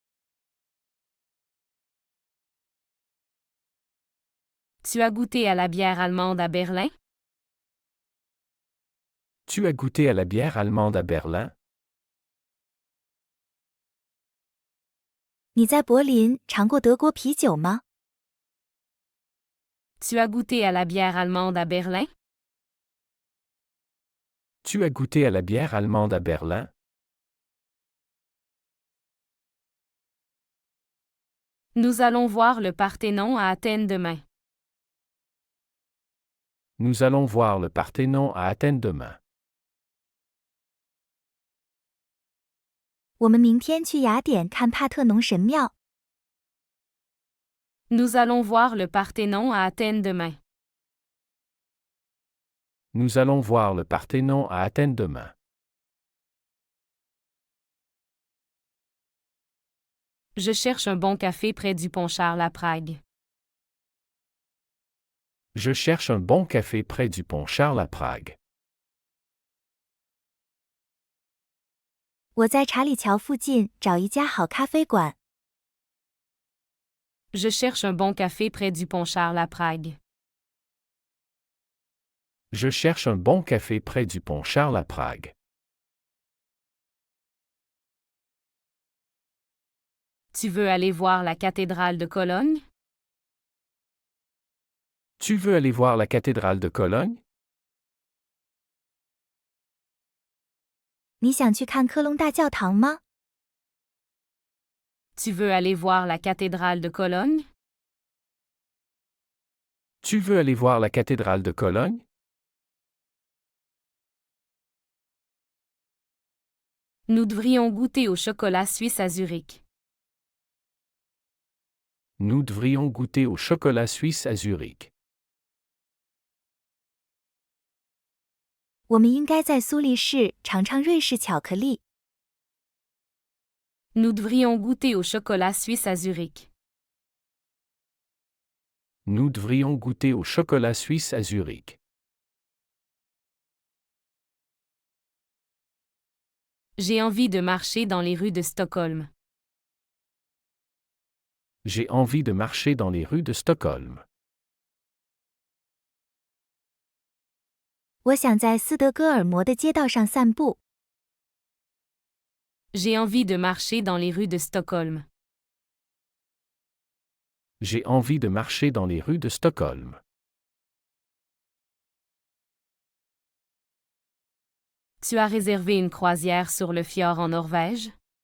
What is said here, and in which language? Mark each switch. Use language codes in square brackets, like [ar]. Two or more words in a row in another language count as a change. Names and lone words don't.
[fr] Tu as goûté à la bière allemande à Berlin? Tu as goûté à la bière allemande à Berlin? [zh] 你在柏林尝过德国啤酒吗？ [fr] Tu as goûté à la bière allemande à Berlin? Tu as goûté à la bière allemande à Berlin? Nous allons voir le Parthénon à Athènes demain. Nous allons voir le Parthénon à Athènes demain. [zh] 我们明天去雅典看帕特农神庙。 [fr] Nous allons voir le Parthénon à Athènes demain. Nous allons voir le Parthénon à Athènes demain. Je cherche un bon café près du pont Charles à Prague. Je cherche un bon café près du pont Charles à Prague. [zh] 我在查理桥附近找一家好咖啡馆。 [fr] Je cherche un bon café près du pont Charles à Prague. Je cherche un bon café près du pont Charles à Prague. Tu veux aller voir la cathédrale de Cologne? Tu veux aller voir la cathédrale de Cologne? [zh] 你想去看科隆大教堂吗？ [fr] Tu veux aller voir la cathédrale de Cologne? Tu veux aller voir la cathédrale de Cologne? Nous devrions goûter au chocolat suisse à Zurich. Nous devrions goûter au chocolat suisse à Zurich. [zh] 我们应该在苏黎世尝尝瑞士巧克力。 [fr] Nous devrions goûter au chocolat suisse à Zurich. Nous devrions goûter au chocolat suisse à Zurich. J'ai envie de marcher dans les rues de Stockholm. J'ai envie de marcher dans les rues de Stockholm. [zh] 我想在斯德哥尔摩的街道上散步。 [fr] J'ai envie de marcher dans les rues de Stockholm. J'ai envie de marcher dans les rues de Stockholm. Tu as réservé une croisière sur le fjord en Norvège?